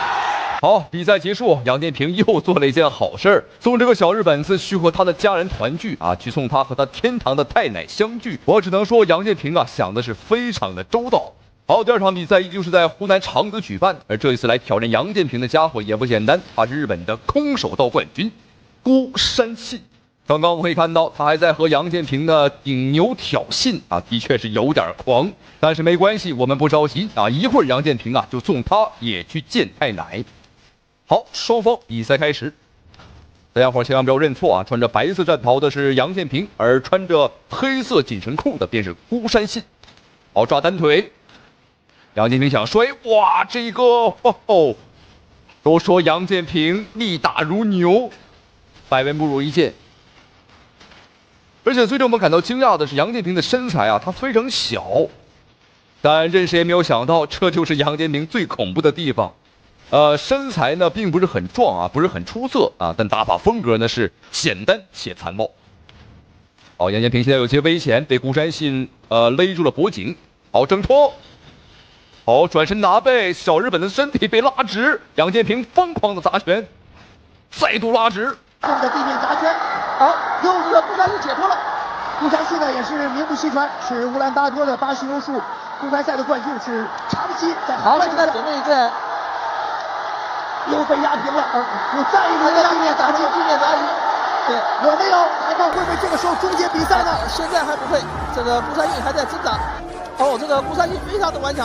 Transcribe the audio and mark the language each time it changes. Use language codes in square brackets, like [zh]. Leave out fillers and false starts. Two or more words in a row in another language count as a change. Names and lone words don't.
[zh] 好，比賽結束，楊建平又做了一件好事兒，送這個小日本子去和他的家人團聚啊，去送他和他天堂的太奶相聚。我只能說，楊建平啊想的是非常的周到。好，第二場比賽依舊是在湖南常德舉办，而這一次來挑戰楊建平的家伙也不簡單，他是日本的空手道冠軍孤山信。剛剛我可以看到他還在和楊建平的頂牛挑釁啊，的確是有點狂，但是沒關係，我們不着急啊，一會兒楊建平啊就送他也去見太奶。好，雙方比賽開始，大家伙千萬不要認錯啊，穿着白色戰袍的是楊建平，而穿着黑色緊身褲的便是孤山信。好，抓單腿，楊建平想摔，哇，這個都說楊建平力大如牛，百聞不如一見。而且最令我們感到驚訝的是，楊建平的身材啊，他非常小，但任誰也沒有想到，這就是楊建平最恐怖的地方。身材呢並不是很壯啊，不是很出色啊，但打法風格呢是簡單且殘暴。好，楊建平現在有些危險，被孤山信勒住了脖頸。好，掙脫。好，轉身拿背，小日本的身體被拉直，楊建平瘋狂的砸拳，再度拉直。的地面砸拳，好，又一個孤山信解脫了。孤山信呢也是名不虛傳，是烏蘭巴托的巴西柔術公開賽的冠軍，是長期在海外。好，現在準備在又被壓平了，又再一個地面砸擊，對，有沒有？看看會不會這個時候終結比賽呢？現在還不會，這個孤山信還在掙扎。哦，這個孤山信非常的頑強。